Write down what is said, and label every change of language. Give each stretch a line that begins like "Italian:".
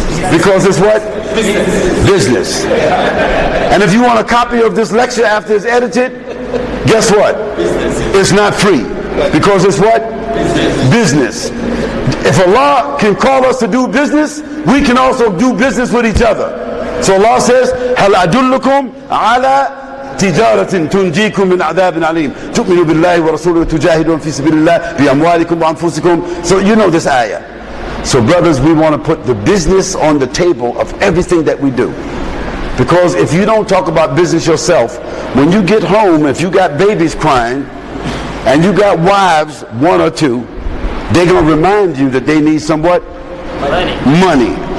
English: Because it's what? Business. And if you want a copy of this lecture after it's edited, guess what? It's not free. Because it's what? Business. If Allah can call us to do business, we can also do business with each other. So Allah says,
Arabic: هَلْ أَدُلُّكُمْ عَلَى تِجَارَةٍ تُنْجِيكُمْ مِنْ عَذَابٍ عَلِيمٍ تُؤْمِنُوا بِاللَّهِ وَرَسُولِهِ وَتُجَاهِدُونَ فِي سَبِيلِ اللَّهِ بِأَمْوَالِكُمْ وَأَنفُسِكُمْ.
English: So you know this ayah. So brothers, we want to put the business on the table of everything that we do. Because if you don't talk about business yourself, when you get home, if you got babies crying, and you got wives, 1 or 2, they're going to remind you that they need some what? Money.